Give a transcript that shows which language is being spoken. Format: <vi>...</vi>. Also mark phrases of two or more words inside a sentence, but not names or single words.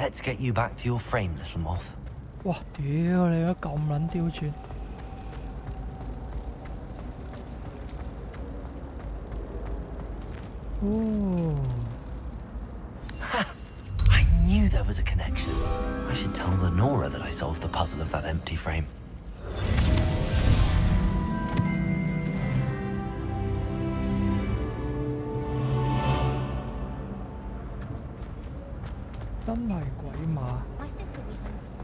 <en>Let's get you back to your frame, little moth.</en> <yue>哇！屌你而家咁撚刁鑽。哦。</yue> <en>I knew there was a connection. I should tell Lenora that I solved the puzzle of that empty frame. My sister will be</en>